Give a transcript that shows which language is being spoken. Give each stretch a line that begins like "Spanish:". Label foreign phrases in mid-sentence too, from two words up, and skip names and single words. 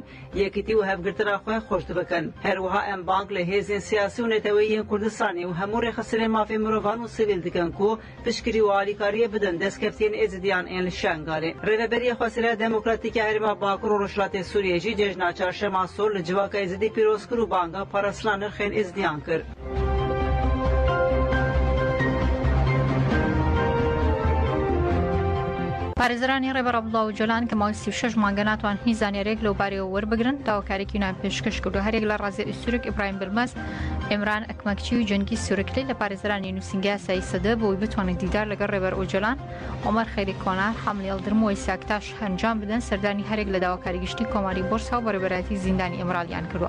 Kurdish: Yekîtî û hevgirtina xwe xweş dibikin. Her wiha em bank li hêzên siyasî û neteweyên Kurdistanê û hemû rêxistinên mafê mirovan û sivîl dikin ku piştgirî û alîkariyê bidin destkeftiyên Êzidiyan ên li Şengalê. Rêveberiya Xweseriya Demokratîk ya Herêma Bakur û Rojhilatê Sûriyê jî cejna çarşema sor li Civaka Êzidî pîroz kir û banga parastina nirxên Êzidiyan kir.
Central Kurdish: پارێزرانی ڕێبەر عەبدوڵڵا ئۆجۆلان کە ماوەی 36 مانگە ناتوان هیچ زانیاریەک لەو بارەوە وەربگرن داواکاریەکی نان پێشکەش کرد و هەرێک لە ڕازێ سوورک ئیبراهیم بلمەس ئێمران ئەکمەکچی و جەنگی سوورکلی لە پارێزرانی نووسنگی یاسایی سەدە بۆی بتوانێت دیدار لەگەڵ ڕێبەر ئۆجۆلان ئۆمەر خەیری کۆنار حەملی هەڵگرتنەوەی ساکتاش هەنجام بدەن سەردانی هەرێک لە داواکاری گشتی کۆماری بۆرسا و بەڕێوەبەرەتی زیندانی ئەمرالیان کردووە.